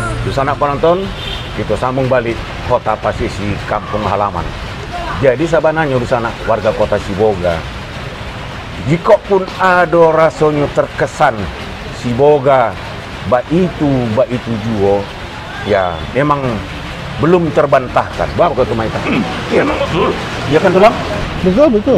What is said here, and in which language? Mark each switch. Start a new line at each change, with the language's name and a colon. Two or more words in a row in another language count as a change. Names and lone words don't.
Indonesian: sanak penonton, kita sambung balik kota Pasisi kampung halaman. Jadi sabananya di sana warga kota Siboga, jika pun ada rasanya terkesan Siboga ba itu juga, ya memang belum terbantahkan. Bapak kata Maita. Iya, betul. Ya kan tulang? Betul.